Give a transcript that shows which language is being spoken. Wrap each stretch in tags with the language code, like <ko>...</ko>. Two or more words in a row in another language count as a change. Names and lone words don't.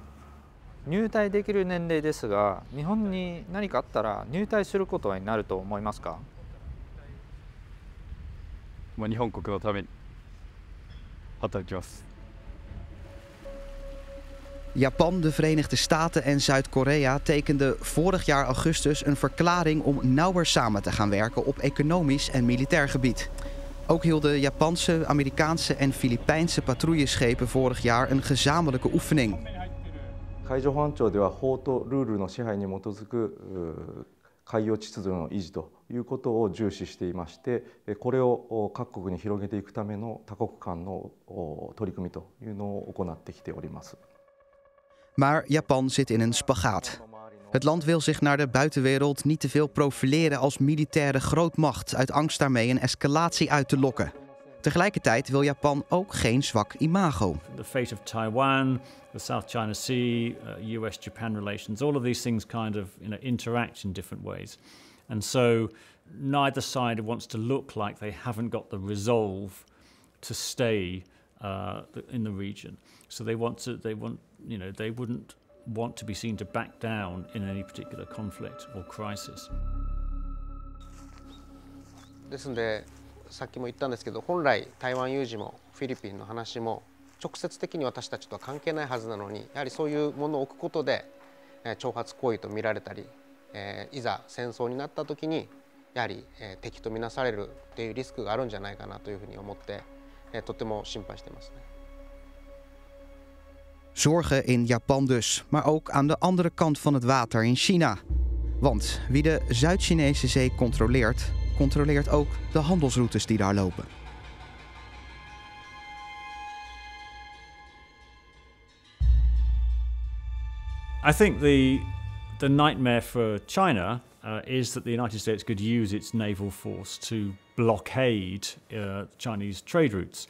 <ja>入隊できる年齢ですが、日本に何かあったら入隊することになると思いますか？日本国のために働きます。</ja> <nl>Japan, de Verenigde Staten en Zuid-Korea tekenden vorig jaar augustus een verklaring om nauwer samen te gaan werken op economisch en militair gebied. Ook hielden Japanse, Amerikaanse en Filipijnse patrouilleschepen vorig jaar een gezamenlijke oefening.</nl> <ja>海上保安庁では法とルールの支配に基づく海洋秩序の維持ということを重視していまして、これを各国に広げていくための多国間の取り組みというのを行ってきております。</ja> <nl>Maar Japan zit in een spagaat. Het land wil zich naar de buitenwereld niet te veel profileren als militaire grootmacht uit angst daarmee een escalatie uit te lokken. Tegelijkertijd wil Japan ook geen zwak imago.</nl> <en>The fate of Taiwan, the South China Sea, US-Japan relations, all of these things kind of interact in different ways. And so neither side wants to look like they haven't got the resolve to stay in the region. So they wouldn't want to be seen to back down in any particular conflict or crisis.</en> <ja>ですので、さっきも言ったんですけど、本来台湾有事もフィリピンの話も直接的に私たちとは関係ないはずなのに、やはりそういうものを置くことで挑発行為と見られたり、いざ戦争になった時にやはり敵とみなされるというリスクがあるんじゃないかなというふうに思って、とても心配してますね。</ja> <nl>Zorgen in Japan dus, maar ook aan de andere kant van het water in China. Want wie de Zuid-Chinese Zee controleert, controleert ook de handelsroutes die daar lopen.</nl> <en>I think the nightmare for China is that the United States could use its naval force to blockade Chinese trade routes.</en>